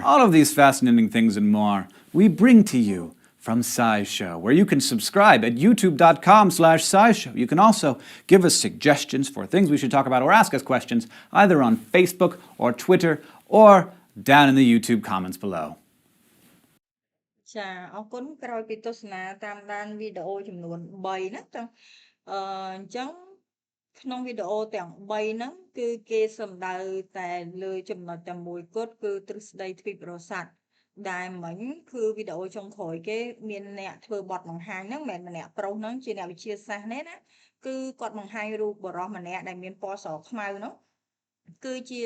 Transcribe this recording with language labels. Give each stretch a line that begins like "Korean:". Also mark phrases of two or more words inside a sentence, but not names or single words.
English: All of these fascinating things and more, we bring to you from SciShow, where you can subscribe at youtube.com/SciShow. You can also give us suggestions for things we should talk about or ask us questions either on Facebook or Twitter or down in the YouTube comments below.
Khmer: ចាអរគុណក្រោយពីទស្សនាតាមដានវីដេអូចំនួន3ណាទាំងអញ្ចឹងក្នុងវីដេអូទាំង3ហ្នឹងគឺគេសំដៅតែលើចំណុចតែមួយគត់គឺទ្រឹស្ដីទ្វីបរស័ក្តិដែលមិញគឺវីដេអូចុងក្រោយគេមានអ្នកធ្វើបទបង្ហាញហ្នឹងមិនមែនម្នាក់ប្រុសហ្នឹងជាអ្នកវិទ្យាសាស្ត្រទេណាគឺគាត់បង្ហាញរូបបរិសម្នាក់ដែលមានពណ៌ស្រខ្មៅហ្នឹងគឺជា